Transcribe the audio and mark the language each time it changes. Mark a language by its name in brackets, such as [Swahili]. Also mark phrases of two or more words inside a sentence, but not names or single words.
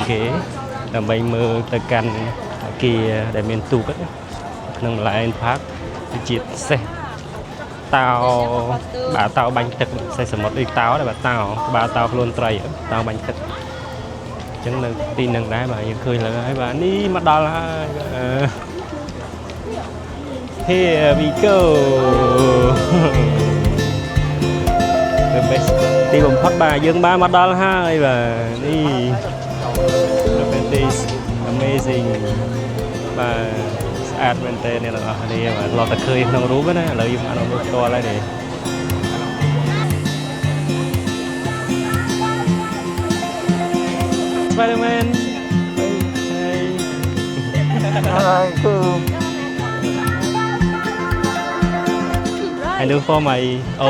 [Khmer] គេដើម្បីមើលទៅកាន់អគារដែលមានទូកក្នុង Malayan Park ជាសេះតោបាទតោបាញ់ទឹកសេះសមុទ្រដូចតោដែរបាទតោក្បាលតោខ្លួនត្រីតោបាញ់ទឹកអញ្ចឹងនៅទីនឹងដែរបាទយើងឃើញលើហើយបាទនេះមកដល់ហើយ [English] Here we go the best [Khmer] ទីបំផុតបាទយើងបានមកដល់ហើយបាទនេះ [English] this amazing [Khmer] បាទស្អាតមែនតើអ្នកទាំងអស់គ្នាបាទឡោះតែឃើញក្នុងរូបណាឥឡូវយើងបានរូបផ្ទាល់ហើយនេះ Spider-Man [English] hey hi cool I do for my own